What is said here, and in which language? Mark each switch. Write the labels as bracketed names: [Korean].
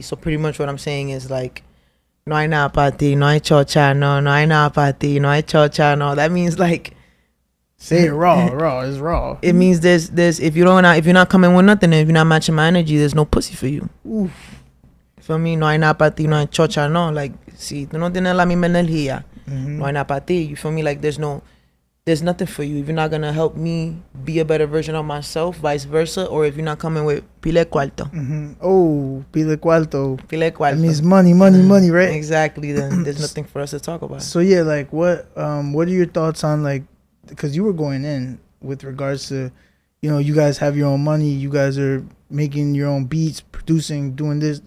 [English] So pretty much what I'm saying is like, [Spanish] no hay nada para ti, no hay chocha, no hay nada para ti, no hay chocha, no. [English] That means like, say it raw. It's raw. It means there's if you're not coming with nothing, if you're not matching my energy, there's no pussy for you. [Spanish] Oof. [English] For me, [Spanish] no hay nada para ti, no hay chocha, no. Like, si tú no tienes la misma energía, no hay nada para ti. [English] You feel me? Like, there's nothing for you if you're not gonna help me be a better version of myself, vice versa, or if you're not coming with [Spanish] pile cuarto. Oh, pile cuarto. Pile cuarto. [English] That means money, right? Exactly. Then there's nothing for us to talk about. So yeah, like, what are your thoughts on, like, because you were going in with regards to, you know, you guys have your own money, you guys are making your own beats, producing, doing this.